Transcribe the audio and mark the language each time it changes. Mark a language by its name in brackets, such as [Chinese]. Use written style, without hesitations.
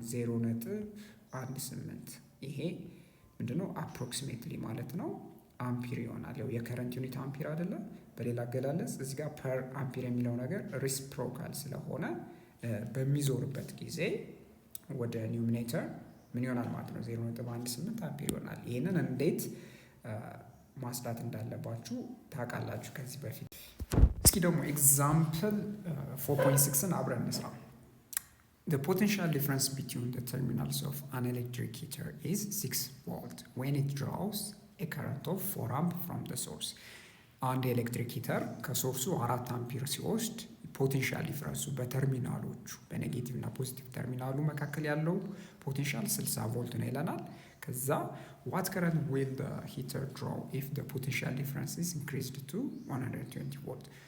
[Amharic] 0.18። ይሄ ምንድነው? አፕሮክሲሜትሊ ማለት ነው አምፒር ይሆናል። ያው የከረንት ዩኒት አምፒር አይደለም። በሌላ አገላለጽ እዚህ ጋር ፐር አምፒር የሚለው ነገር ሪስፕሮካል ስለሆነ በሚዞርበት ጊዜ ወደ ኒውሚኔተር ምን ይሆናል ማለት ነው? 0.18 አምፒር ይሆናል። ይህንን እንዴት ማስላት እንዳለባችሁ ታውቃላችሁ ከዚህ በፊት። እስኪ ደግሞ ኤግዛምፕል 4.6ን አብረን እንስራ። [English] The potential difference between the terminals of an electric heater is 6 volt when it draws a current of 4 amp from the source. [Amharic] አንድ የኤሌክትሪክ ሂተር ከሶርሱ 4 አምፒር ሲወስድ ፖቴንሻል ዲፍረንሱ በተርሚናሎቹ በኔጌቲቭ እና ፖዚቲቭ ተርሚናሉ መካከል ያለው ፖቴንሻል 60 ቮልት ነው ይለናል። ከዛ [English] what current will the heater draw if the potential difference is increased to 120 volt?